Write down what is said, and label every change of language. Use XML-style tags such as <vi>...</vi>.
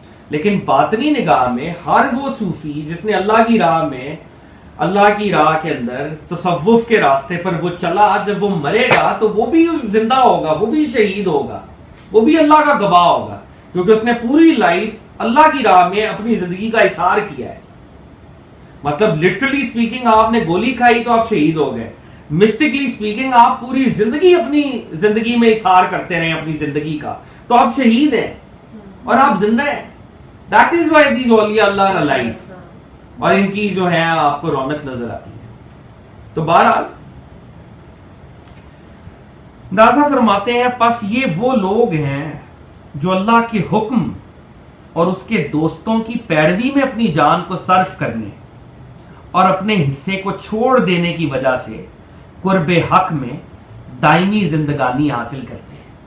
<ur>لیکن باطنی نگاہ میں ہر وہ صوفی جس نے اللہ کی راہ میں، اللہ کی راہ کے اندر تصوف کے راستے پر وہ چلا، جب وہ مرے گا تو وہ بھی زندہ ہوگا، وہ بھی شہید ہوگا، وہ بھی اللہ کا گواہ ہوگا، کیونکہ اس نے پوری لائف اللہ کی راہ میں اپنی زندگی کا اثار کیا ہے. مطلب</ur> <en>literally speaking</en> <ur>آپ نے گولی کھائی تو آپ شہید ہو گئے،</ur> <en>mystically speaking</en> <ur>آپ پوری زندگی اپنی زندگی میں اثار کرتے رہے اپنی زندگی کا، تو آپ شہید ہیں اور آپ زندہ ہیں.</ur> <en>That is why these awliya Allah are alive.</en> <ur>اور ان کی جو ہے آپ کو رونق نظر آتی ہے. تو بہرحال دادا فرماتے ہیں پس یہ وہ لوگ ہیں جو اللہ کے حکم اور اس کے دوستوں کی پیروی میں اپنی جان کو صرف کرنے اور اپنے حصے کو چھوڑ دینے کی وجہ سے قرب حق میں دائمی زندگانی حاصل کرتے ہیں.</ur>